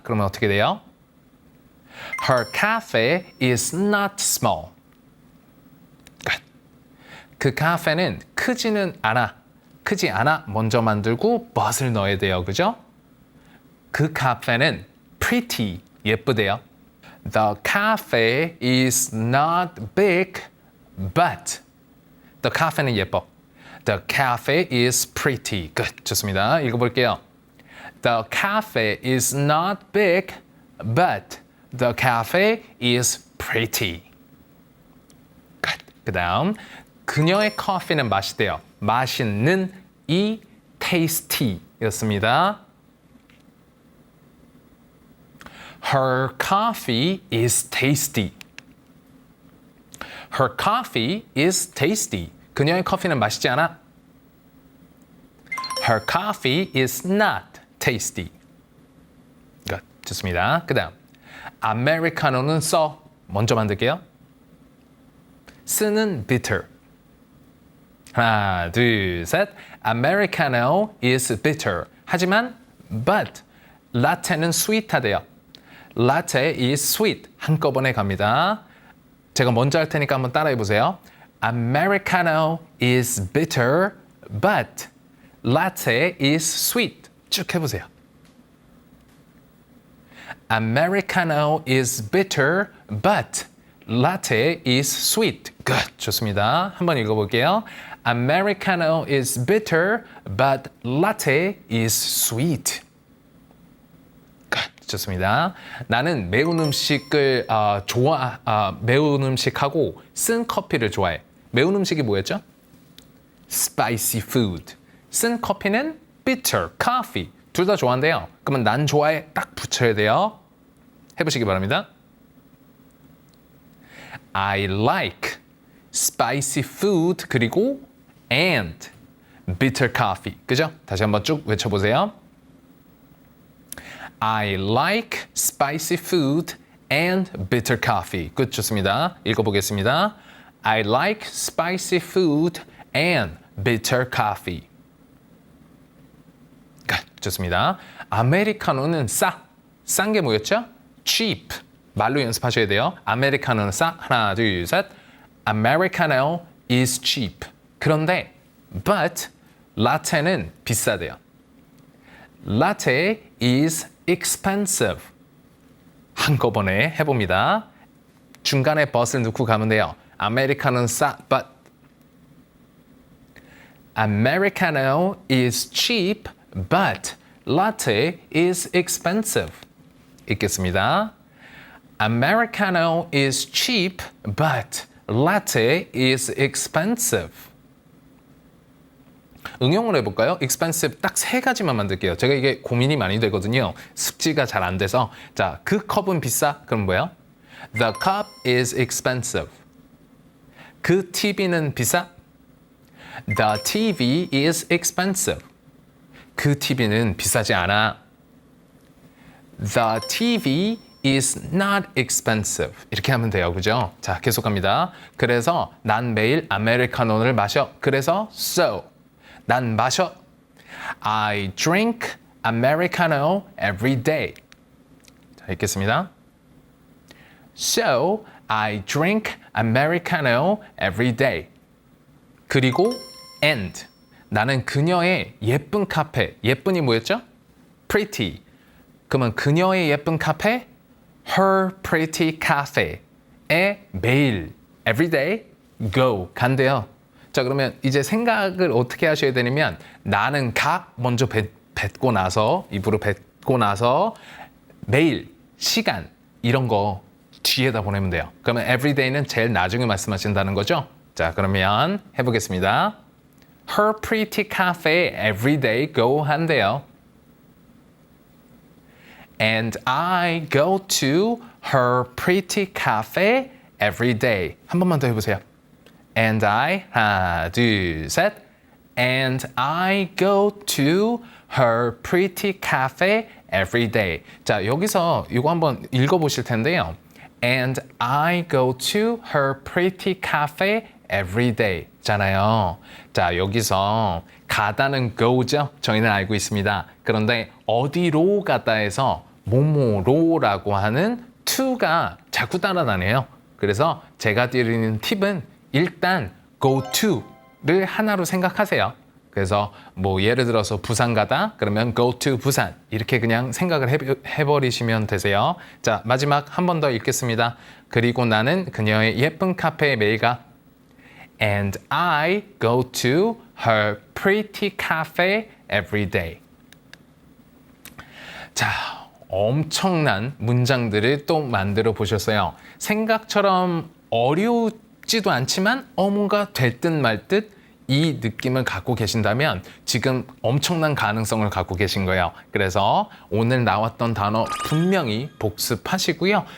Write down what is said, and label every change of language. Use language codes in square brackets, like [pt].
[ko] 그러면 어떻게 돼요? [en] Her cafe is not small. [ko] 그 카페는 크지는 않아. 크지 않아. 먼저 만들고 but을 넣어야 돼요. 그죠? 그 카페는 pretty. 예쁘대요. [en] The cafe is not big, but the cafe는 [ko] 예뻐. [en] The cafe is pretty. [ko] 끝. 좋습니다. 읽어볼게요. [en] The cafe is not big, but the cafe is pretty. [ko] 끝. 그 다음, 그녀의 커피는 맛있대요. 맛있는 이 tasty였습니다. [en] Her coffee is tasty. Her coffee is tasty. [ko] 그녀의 커피는 맛있지 않아? [en] Her coffee is not tasty. [ko] 좋습니다. 그 다음 아메리카노는 써. 먼저 만들게요. 쓰는 bitter. 하나, 둘, 셋. [en] Americano is bitter. [ko] 하지만 but 라테는 sweet하대요. [en] Latte is sweet. [ko] 한꺼번에 갑니다. 제가 먼저 할 테니까 한번 따라해 보세요. [en] Americano is bitter, but latte is sweet. [ko] 쭉 해보세요. [en] Americano is bitter, but latte is sweet. Good. [ko] 좋습니다. 한번 읽어볼게요. [en] Americano is bitter, but latte is sweet. Good. [ko] 좋습니다. 나는 매운 음식을 매운 음식하고 쓴 커피를 좋아해. 매운 음식이 뭐였죠? [en] Spicy food. [ko] 쓴 커피는 bitter, coffee. 둘 다 좋아한대요. 그러면 난 좋아해 딱 붙여야 돼요. 해보시기 바랍니다. [en] I like spicy food 그리고 and bitter coffee. [ko] 그죠? 다시 한번 쭉 외쳐보세요. [en] I like spicy food and bitter coffee. [ko] 끝. 좋습니다. 읽어보겠습니다. [en] I like spicy food and bitter coffee. [ko] 끝. 좋습니다. 아메리카노는 싼 게 뭐였죠? cheap. 말로 연습하셔야 돼요. 아메리카노는 싸. 하나, 둘, 셋. [en] Americano is cheap. [ko] 그런데 but 라테는 비싸대요. [en] Latte is expensive. [ko] 한꺼번에 해봅니다. 중간에 but을 넣고 가면 돼요. 아메리카노는 싸, [en] but Americano is cheap, but latte is expensive. [ko] 읽겠습니다. [en] Americano is cheap, but latte is expensive. [ko] 응용을 해볼까요? expensive 딱 세 가지만 만들게요. 제가 이게 고민이 많이 되거든요. 숙지가 잘 안 돼서. 자, 그 컵은 비싸? 그럼 뭐예요? [en] The cup is expensive. [ko] 그 TV는 비싸? [en] The TV is expensive. [ko] 그 TV는 비싸지 않아. [en] The TV is not expensive. [ko] 이렇게 하면 돼요. 그죠? 자, 계속 갑니다. 그래서 난 매일 아메리카노를 마셔. 그래서 so. 난 마셔. [en] I drink Americano every day. [ko] 자, 읽겠습니다. [en] So, I drink Americano every day. [ko] 그리고 and. 나는 그녀의 예쁜 카페. 예쁜이 뭐였죠? pretty. 그러면 그녀의 예쁜 카페 her pretty cafe에 매일 every day go 간대요. 자, 그러면 이제 생각을 어떻게 하셔야 되냐면 나는 먼저 뱉고 나서 입으로 뱉고 나서 매일 시간 이런 거 뒤에다 보내면 돼요. 그러면 every day는 제일 나중에 말씀하신다는 거죠. 자, 그러면 해보겠습니다. [en] Her pretty cafe every day go [ko] 한대요. [en] And I go to her pretty cafe every day. [ko] 한 번만 더 해보세요. [en] And I, [ko] 하나, 둘, 셋. [en] And I go to her pretty cafe every day. [ko] 자, 여기서 이거 한번 읽어보실 텐데요. [en] And I go to her pretty cafe every day [ko] 잖아요. 자, 여기서 가다는 go죠. 저희는 알고 있습니다. 그런데 어디로 가다 해서 뭐뭐로라고 하는 to가 자꾸 따라다녀요. 그래서 제가 드리는 팁은 일단 go to를 하나로 생각하세요. 그래서 뭐 예를 들어서 부산 가다 그러면 go to 부산 이렇게 그냥 생각을 해버리시면 되세요. 자, 마지막 한 번 더 읽겠습니다. 그리고 나는 그녀의 예쁜 카페에 매일 가. [en] And I go to her pretty cafe every day. [ko] 자, 엄청난 문장들을 또 만들어 보셨어요. 생각처럼 어렵지도 않지만 뭔가 될 듯 말 듯 이 느낌을 갖고 계신다면 지금 엄청난 가능성을 갖고 계신 거예요. 그래서 오늘 나왔던 단어 분명히 복습하시고요.